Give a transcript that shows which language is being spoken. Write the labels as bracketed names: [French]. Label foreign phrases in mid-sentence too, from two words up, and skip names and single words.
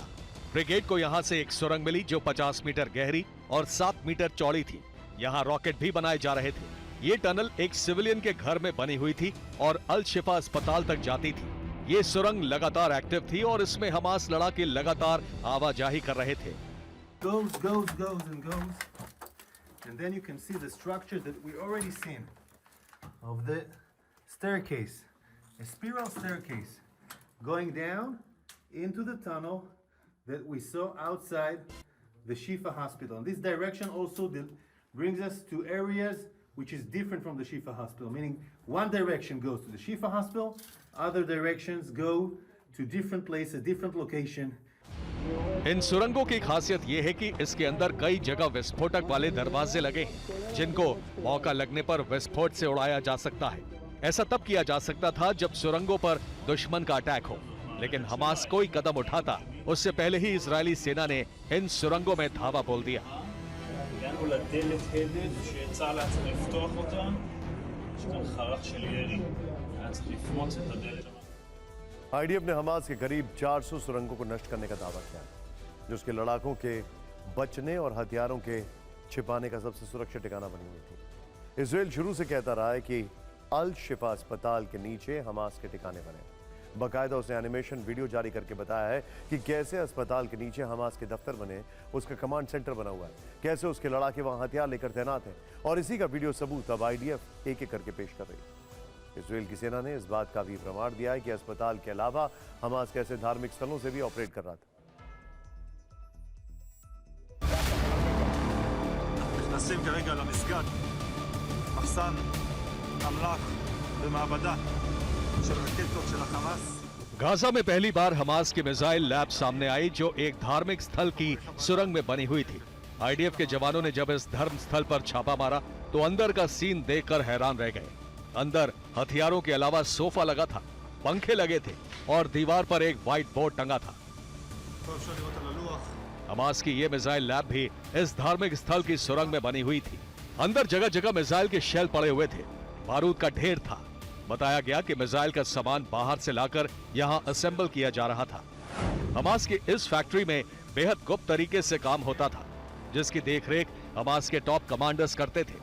[Hindi] ब्रिगेड को यहां से एक सुरंग मिली जो 50 मीटर गहरी और 7 मीटर चौड़ी थी। यहां रॉकेट भी बनाए जा रहे थे। ये टनल एक सिविलियन के घर में बनी हुई थी और अल शिफा अस्पताल तक जाती थी। ये सुरंग लगातार एक्टिव थी और इसमें हमास लड़ाके लगातार आवाजाही कर रहे थे। [English] Goes and goes. And then you can see the structure that we already seen of the staircase. A spiral staircase going down into the tunnel that we saw outside the Shifa hospital. And this direction also brings us to areas which is different from the Shifa hospital, meaning one direction goes to the Shifa hospital, other directions go to different places, different location. [Hindi] इन सुरंगों की खासियत यह है कि इसके अंदर कई जगह विस्फोटक वाले दरवाजे लगे हैं जिनको मौका लगने पर विस्फोट से उड़ाया जा सकता है। ऐसा तब किया जा सकता था जब सुरंगों पर दुश्मन का अटैक हो, लेकिन हमास कोई कदम उठाता उससे पहले ही इजरायली सेना ने इन सुरंगों में धावा बोल दिया। [Hebrew] הגענו לדלת הדד שצה"ל היה צריך לפתוח אותה, יש כאן חרך של ירי, היה צריך לפרוץ את הדלת. [Hindi] आईडीएफ ने हमास के करीब 400 सुरंगों को नष्ट करने का दावा किया, जो उसके लड़ाकों के बचने और हथियारों के छिपाने का सबसे सुरक्षित ठिकाना बनी हुई थी। इजराइल शुरू से कहता रहा है कि अल शिफा अस्पताल के नीचे हमास के ठिकाने बने। बाकायदा उसने [English] animation video [Hindi] जारी करके बताया है कि कैसे अस्पताल के नीचे हमास के दफ्तर बने, उसका [English] command center [Hindi] बना हुआ है, कैसे उसके लड़ाके वहां हथियार लेकर तैनात हैं, और इसी का वीडियो सबूत अब आईडीएफ एक एक करके पेश कर रही है। इजराइल की सेना ने इस बात का भी प्रमाण दिया है कि अस्पताल के अलावा हमास कैसे धार्मिक स्थलों से भी ऑपरेट कर रहा था। [Hebrew] נכנסים כרגע למסגד, מחסן אמל"ח ומעבדה של רקטות של החמאס. [Hindi] गाजा में पहली बार हमास की [English] missile lab [Hindi] सामने आई जो एक धार्मिक स्थल की सुरंग में बनी हुई थी। आईडीएफ के जवानों ने जब इस धर्म स्थल पर छापा मारा तो अंदर का सीन देखकर हैरान रह गए। अंदर हथियारों के अलावा सोफा लगा था, पंखे लगे थे और दीवार पर एक [English] white board [Hindi] टंगा था। [Hebrew] פה אפשר לראות על הלוח. [Hindi] हमास की ये [English] missile lab [Hindi] भी इस धार्मिक स्थल की सुरंग में बनी हुई थी। अंदर जगह जगह मिसाइल के शेल पड़े हुए थे, बारूद का ढेर था। बताया गया कि मिसाइल का सामान बाहर से लाकर यहां असेंबल किया जा रहा था। हमास की इस फैक्ट्री में बेहद गुप्त तरीके से काम होता था, जिसकी देखरेख हमास के [English] top commanders [Hindi] करते थे।